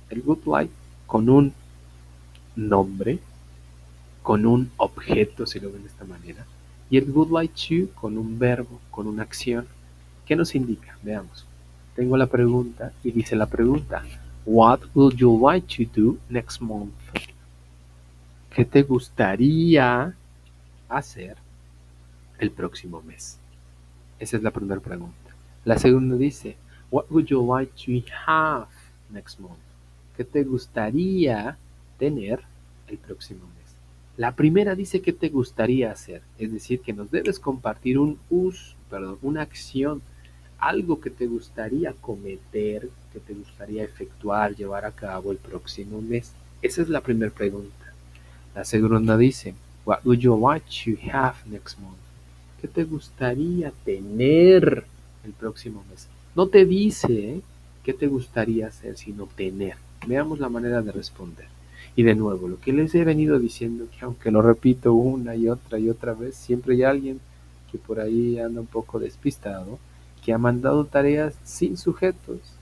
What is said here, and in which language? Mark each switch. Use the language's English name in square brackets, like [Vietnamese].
[Spanish] El good like con un nombre, con un objeto, si lo ven de esta manera, y el good like to con un verbo, con una acción. ¿Qué nos indica? Veamos. Tengo la pregunta y dice la pregunta, [English] What would you like to do next month? [Spanish] ¿Qué te gustaría hacer el próximo mes? Esa es la primera pregunta. La segunda dice, [English] What would you like to have next month? [Spanish] ¿Qué te gustaría tener el próximo mes? La primera dice qué te gustaría hacer, es decir, que nos debes compartir una acción, algo que te gustaría cometer, que te gustaría efectuar, llevar a cabo el próximo mes. Esa es la primera pregunta. La segunda dice, [English] What would you like to have next month? [Spanish] ¿Qué te gustaría tener el próximo mes? No te dice qué te gustaría hacer, sino tener. Veamos la manera de responder. Y de nuevo, lo que les he venido diciendo, que aunque lo repito una y otra vez, siempre hay alguien que por ahí anda un poco despistado, que ha mandado tareas sin sujetos.